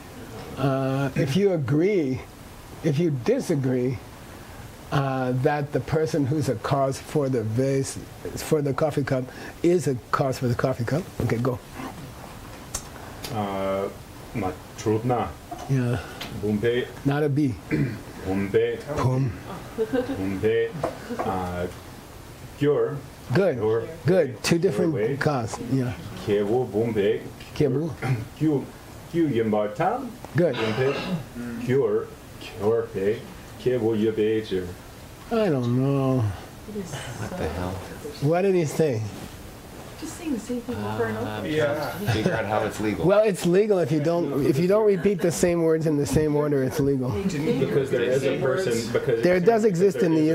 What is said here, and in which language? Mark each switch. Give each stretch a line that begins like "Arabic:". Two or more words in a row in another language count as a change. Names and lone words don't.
English: If you agree If you disagree that the person who's a cause for the vase, for the coffee cup, is a cause for the coffee cup, okay, go. Trudna. Yeah, Bumpe. not a B. Bumpe. Boom. Bumpe. Gyur. Good, Or good. Two Wait. different cause. Yeah. Kewo Bumpe. Kebu. Gyu Yambata. Good. Bumpe. Gyur. Kyorpe. Kewo Yabejer. I don't know. What the hell? What did he say? Just saying the same thing over and over. Yeah. Figure out how it's legal. Well, it's legal if you don't repeat the same words in the same order. It's legal. Because there is a person. Because There does exist in the